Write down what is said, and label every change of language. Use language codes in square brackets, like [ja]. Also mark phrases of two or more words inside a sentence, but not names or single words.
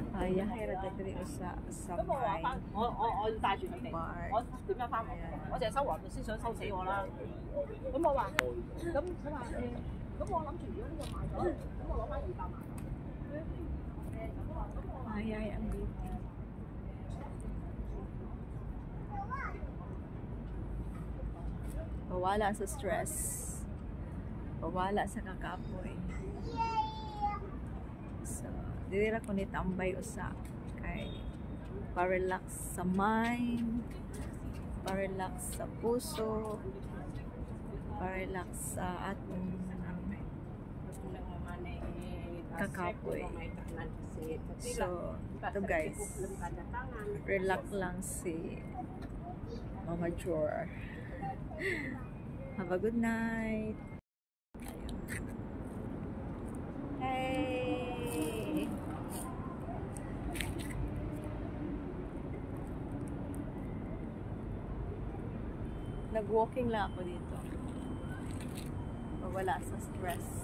[tl] Kaya kaya dito sa may bar. [yue] 我要帶住佢哋，我點樣翻學？我淨係收黃律師想收死我啦。咁我話，咁佢話咁我諗住如果呢個賣咗，咁我攞翻200萬。 [tl] Ay, ang beauty. Pawala sa stress. [ceb] Pawala sa kakapoy. So, dili ra ko ni tambay usa kay pa-relax sa mind, pa-relax sa puso, pa-relax sa atong kakapoy. [tl] So, ito guys, relax lang si Mama Jor. [en] Have a good night. Hey! [tl] Nag-walking lang ako dito. Wala sa stress.